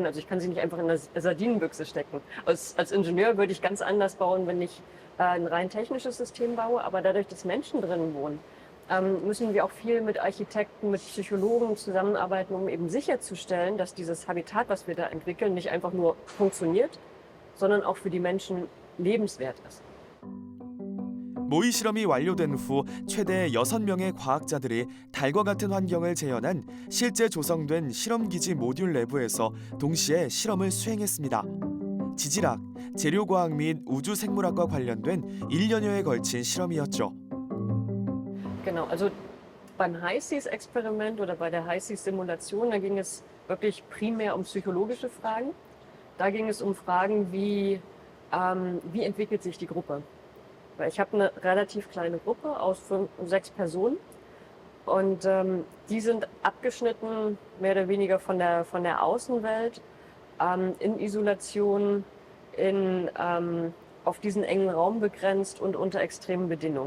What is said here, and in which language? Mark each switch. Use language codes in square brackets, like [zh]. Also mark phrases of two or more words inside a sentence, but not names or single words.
[de] Also ich kann sie nicht einfach in eine Sardinenbüchse stecken. Als Ingenieur würde ich ganz anders bauen, wenn ich ein rein technisches System baue. Aber dadurch, dass Menschen drin wohnen, müssen wir auch viel mit Architekten, mit Psychologen zusammenarbeiten, um eben sicherzustellen, dass dieses Habitat, was wir da entwickeln, nicht einfach nur funktioniert, sondern auch für die Menschen lebenswert ist. [ko] 모의 실험이 완료된 후 최대 6명의 과학자들이 달과 같은 환경을 재현한 실제 조성된 실험기지 모듈 내부에서 동시에 실험을 수행했습니다. 지질학, 재료과학 및 우주생물학과 관련된 1년여에 걸친 실험이었죠. [de] Genau, also beim HI-SEAS-Experiment oder bei der HI-SEAS-Simulation, da ging es wirklich primär um psychologische Fragen. Da ging es um Fragen wie entwickelt sich die Gruppe? Weil ich habe eine relativ kleine Gruppe aus 6 Personen und die sind abgeschnitten mehr oder weniger von der Außenwelt, in Isolation, auf diesen engen Raum begrenzt und unter extremen Bedingungen.